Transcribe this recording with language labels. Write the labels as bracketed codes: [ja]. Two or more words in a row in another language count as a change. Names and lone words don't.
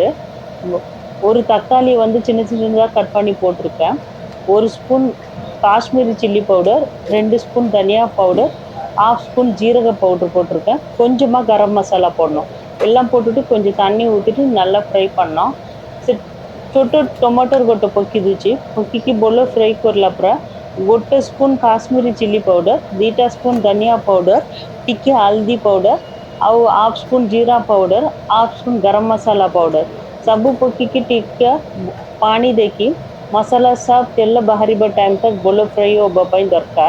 [ta] ஒரு தக்காளி வந்து சின்ன சின்னதாக கட் பண்ணி போட்டிருக்கேன். ஒரு ஸ்பூன் காஷ்மீரி சில்லி பவுடர், 2 ஸ்பூன் தனியா பவுடர், ஹாஃப் ஸ்பூன் ஜீரக பவுடர் போட்டிருக்கேன். கொஞ்சமாக கரம் மசாலா போடணும். எல்லாம் போட்டுட்டு கொஞ்சம் தண்ணி ஊற்றிட்டு நல்லா ஃப்ரை பண்ணோம். [or] ଛୋଟ ଟମାଟର ଗୋଟେ ପକାଇ ଦେଉଛି. ପକାଇକି ଭଲ ଫ୍ରାଏ କରିଲା ପରେ ଗୋଟେ ସ୍ପୁନ୍ କାଶ୍ମୀରୀ ଚିଲି ପାଉଡ଼ର, 2ଟା ସ୍ପୁନ୍ ଧନିଆ ପାଉଡ଼ର, ଟିକେ ହଳଦୀ ପାଉଡ଼ର, ଆଉ ହାଫ୍ ସ୍ପୁନ୍ ଜିରା ପାଉଡ଼ର, ହାଫ୍ ସ୍ପୁନ୍ ଗରମ ମସଲା ପାଉଡ଼ର ସବୁ ପକାଇକି ଟିକେ ପାଣି ଦେଇକି ମସଲା ସବୁ ତେଲ ବାହାରିବା ଟାଇମ୍ ତକ୍ ଭଲ ଫ୍ରାଏ ହେବା ପାଇଁ ଦରକାର.